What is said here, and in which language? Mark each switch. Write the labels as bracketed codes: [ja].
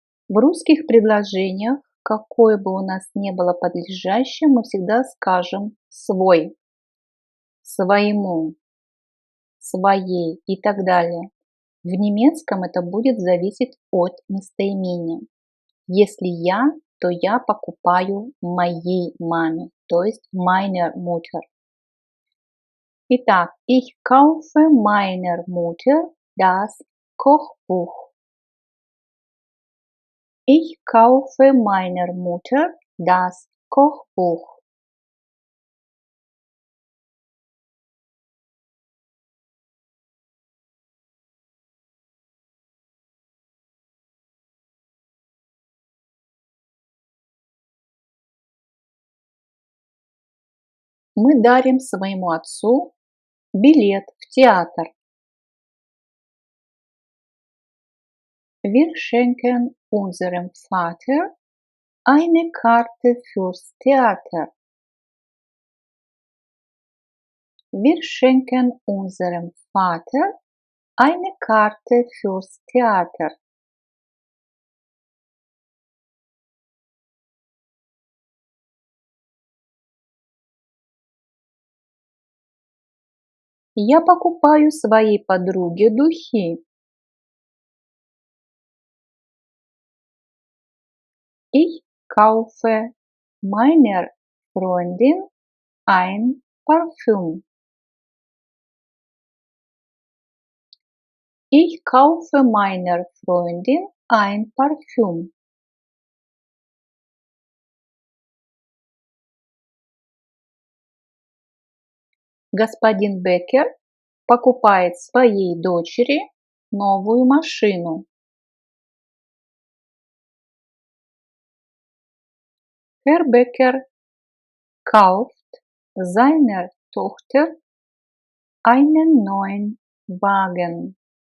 [ru] В русских предложениях, какое бы у нас ни было подлежащее, мы всегда скажем свой, своему, своей и так далее. В немецком это будет зависеть от местоимения. Если я, то я покупаю моей маме, то есть [de] meiner Mutter. [ru] Итак, [de] ich kaufe meiner Mutter das Kochbuch. Ich kaufe meiner Mutter das Kochbuch. [ru] Мы дарим своему отцу билет в театр. [de] Wir schenken unserem Vater eine Karte fürs Theater. Wir schenken unserem Vater eine Karte fürs Theater. [ru] Я покупаю своей подруге духи. [de] Ich kaufe meiner Freundin ein Parfüm. Ich kaufe meiner Freundin ein Parfüm. [ru] Господин Беккер покупает своей дочери новую машину. [de] Herr Becker kauft seiner Tochter einen neuen Wagen.